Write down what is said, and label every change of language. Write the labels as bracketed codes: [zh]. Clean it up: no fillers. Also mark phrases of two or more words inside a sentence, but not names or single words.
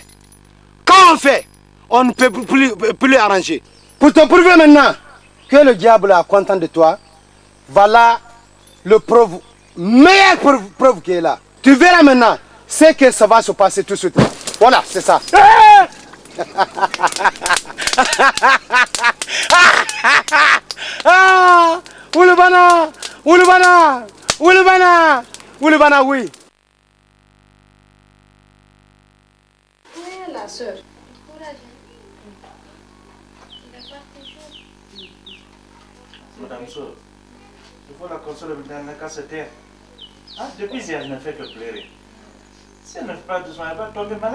[fr] Quand on fait, on ne peut plus arranger. Pour te prouver maintenant que le diable est content de toi, voilà le preuve, meilleure preuve qui est là. Tu verras maintenant ce que ça va se passer tout de suite. Voilà, c'est ça. Ah! Oulubana! Oulubana! Oulubana! Oulubana, oui. Où est la sœur? Madame Soeur, il faut la consoler dans la casse terre. Ah, depuis hier, elle ne fait que pleurer. Si elle ne fait pas doucement, elle va tomber malade.